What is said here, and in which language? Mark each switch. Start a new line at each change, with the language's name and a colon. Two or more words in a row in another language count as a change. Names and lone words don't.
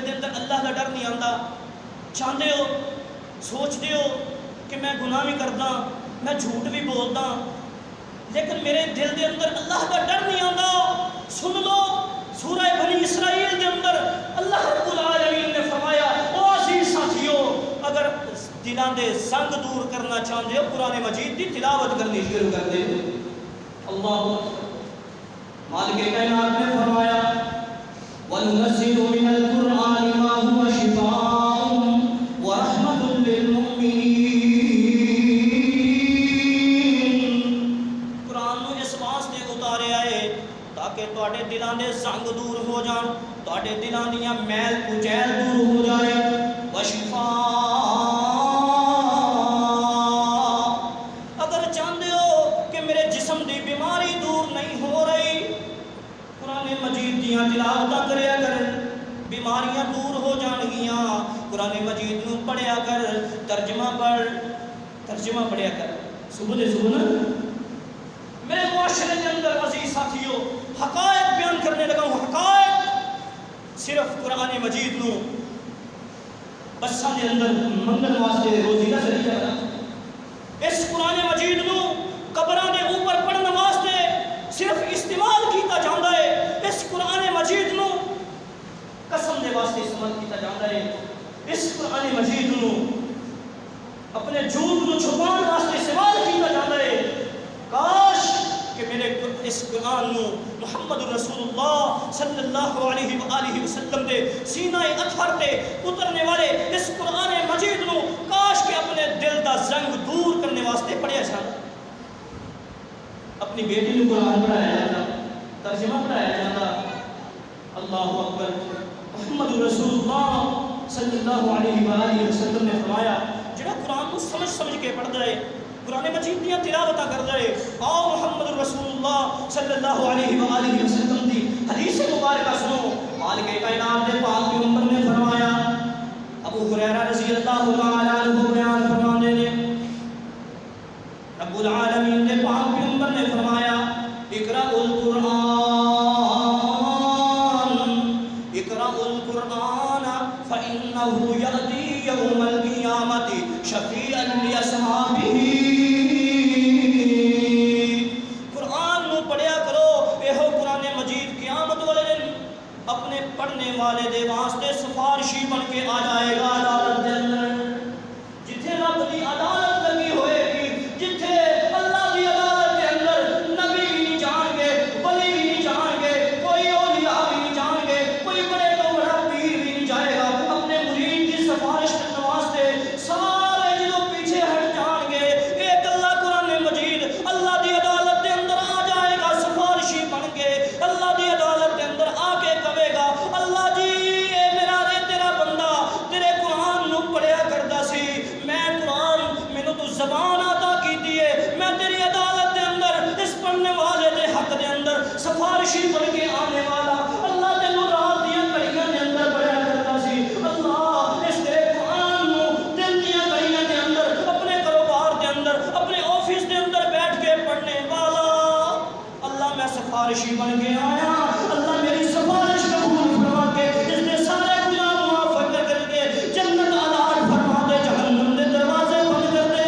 Punjabi: دے اندر اللہ کا ڈر نہیں آتا, چاہتے ہو سوچتے ہو کہ میں گناہ بھی کردا, میں جھوٹ بھی بولدا, لیکن میرے دل دے اندر اللہ کا ڈر نہیں آتا, سن لو سورہ بنی اسرائیل دے اندر اللہ رب العالمین نے فرمایا او عزیز ساتھیو اگر دلاں دے زنگ دور کرنا چاہتے ہو قرآن مجید کی تلاوت کرنی شروع کر دے. اللہ مالک کائنات نے فرمایا
Arabic: وَنُنَزِّلُ مِنَ الْقُرْآنِ مَا هُوَ شِفَاءٌ وَرَحْمَةٌ لِّلْمُؤْمِنِينَ.
Punjabi: قرآن نو اس واسطے اتارے آئے تاکہ تواڈے دلاں دے زنگ دور ہو جان, تواڈے دلاں دیاں میل کچیل دور ہو جائے. وَشِفَاءٌ اگر چاہتے ہو کہ میرے جسم دی بیماری دور نہیں ہو رہی, قرآن مجید دیاں تلاوتاں کریا کریں, بیماریاں دور ہو جان گیاں. قرآن مجید نو پڑھیا کر، ترجمہ پڑھیا کر۔
Urdu: صبح میرے معاشرے کے اندر عزیز ساتھیو حقائق بیان کرنے لگا ہوں، حقائق صرف قرآن مجید
Punjabi: نو بساں دے اندر منگل واسطے روزی کا ذریعہ بنا، اس قرآن مجید نو قبراں دے اوپر پڑھنے واسطے صرف استعمال کیتا جاندا ہے، اس قرآن مجید نو قسم دے واسطے استعمال کیتا جاندا ہے، اس قرآن مجید نو اپنے جھوٹ نو چھپان واسطے استعمال کیتا جاندا ہے۔ کاش کہ میرے اس قرآن نو محمد رسول اللہ
Arabic: صلی اللہ علیہ وآلہ وسلم
Punjabi: دے سینہ اطہر تے اترنے والے اس قرآن مجید نو کاش کہ اپنے دل دا زنگ دور کرنے واسطے پڑھیا جاتا، اپنی بیٹی نو قرآن پڑھایا جاتا، ترجمہ پڑھایا جاتا۔
Arabic: اللہ اکبر۔
Punjabi: محمد رسول اللہ
Arabic: صلی اللہ علیہ وآلہ وسلم
Punjabi: نے فرمایا جڑا قرآن کو سمجھ کے پڑھتا ہے، قرآن مجید دیا تلاوتاں کردا ہے، آؤ محمد رسول اللہ
Arabic: صلی اللہ علیہ وآلہ وسلم
Punjabi: دی حدیث مبارکہ سنو۔ مالک کائنات دے پاک پیغمبر نے فرمایا، ابو ہریرہ
Arabic: رضی اللہ تعالی عنہ
Punjabi: بیان فرماتے ہیں، رب العالمین دے پاک پیغمبر نے فرمایا،
Arabic: اقرأ القرآن فإنه يأتي يوم القيامة شفيعا لأصحابه۔
Punjabi: قرآن نو پڑھیا کرو، یہ قرآن مجید قیامت والے دن اپنے پڑھنے والے دے واسطے سفارشی بن کے آ جائے گا عدالت دے اندر۔ جتھے رب دی عدالت لگی ہوئے گی، جتھے اللہ دی عدالت کے اندر نبی بھی نہیں جان گے، ولی بھی نہیں جان گے، کوئی اولیاء بھی نہیں جان گے، کوئی بڑے تو بڑا پیر بھی نہیں جائے گا اپنے مرید کی سفارش کرنے واسطے، سارے جدوں پیچھے ہٹ جان گے، ایک اللہ قرآن مجید اللہ دی عدالت کے اندر آ جائے گا سفارشی بن کے، اللہ دی عدالت کے اندر آ کے کہے گا، اللہ جی اے میرا تیرا بندہ تیرے قرآن نو پڑھیا کردا سی، میں قرآن مینوں تو زبان عطا کیتی ہے، میں تیری عدالت کے اندر اس پڑھنے والے دے حق دے اندر سفارشی بن کے آنے والا، اللہ تینوں رات دیاں گھڑیاں دے اندر پڑھیا کردا سی، اللہ اس تیرے قرآن نو دن دیاں گھڑیاں دے اندر اپنے کاروبار دے اندر اپنے آفس دے اندر بیٹھ کے پڑھنے والا، اللہ میں سفارشی بن کے آیا، اللہ میری سفارش قبول فرما کے اس نے سارے گناہ معاف کر کے جنت عطا فرما دے، جہنم دے دروازے بند کر دے۔